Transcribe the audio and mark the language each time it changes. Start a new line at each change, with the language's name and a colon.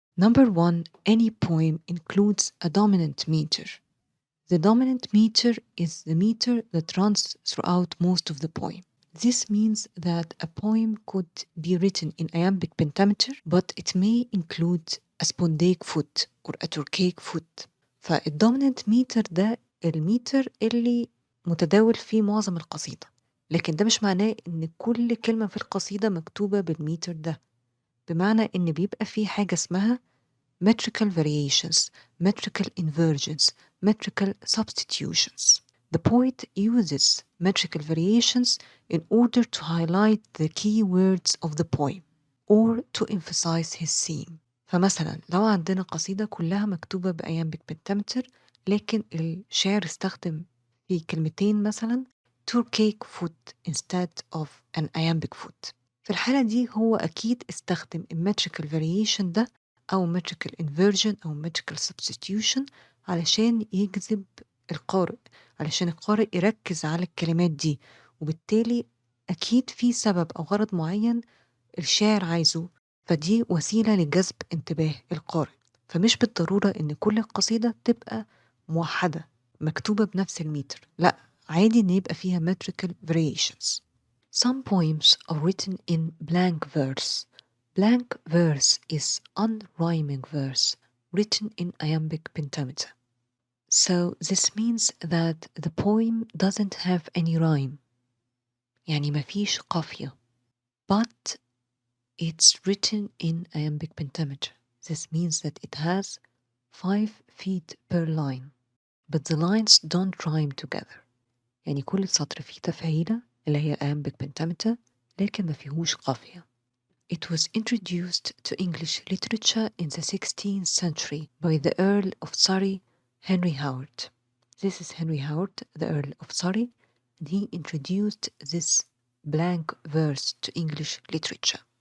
English: Number 1, any poem includes a dominant meter. The dominant meter is the meter that runs throughout most of the poem. This means that a poem could be written in iambic pentameter, but it may include a spondaic foot or a trochaic foot.
Arabic: فالدوميننت ميتر ده الميتر اللي متداول فيه معظم القصيدة، لكن ده مش معناه إن كل كلمة في القصيدة مكتوبة بالميتر ده، بمعنى إن بيبقى فيه حاجة اسمها
English: metrical variations, metrical inversions, metrical substitutions. The poet uses metrical variations in order to highlight the key words of the poem or to emphasize his theme.
Arabic: فمثلا لو عندنا قصيدة كلها مكتوبة بأيامبيك بنتامتر لكن الشاعر استخدم في كلمتين مثلا
English: Turkic foot instead of an iambic foot.
Arabic: في الحالة دي هو أكيد استخدم metrical variation ده أو metrical inversion أو metrical substitution علشان يجذب القارئ، علشان القارئ يركز على الكلمات دي، وبالتالي أكيد في سبب أو غرض معين الشاعر عايزه، فدي وسيلة لجذب انتباه القارئ. فمش بالضرورة إن كل القصيدة تبقى موحدة مكتوبة بنفس الميتر، لأ عادي إن يبقى فيها metrical variations.
English: Some poems are written in blank verse. Blank verse is unrhyming verse written in iambic pentameter. So this means that the poem doesn't have any rhyme،
Arabic: يعني مفيش قافية،
English: but it's written in iambic pentameter. This means that it has 5 feet per line, but the lines don't rhyme together.
Arabic: يعني كل سطر فيه تفعيلة اللي هي iambic pentameter لكن ما فيهوش قافية.
English: It was introduced to English literature in the 16th century by the Earl of Surrey, Henry Howard. This is Henry Howard, the Earl of Surrey, and he introduced this blank verse to English literature.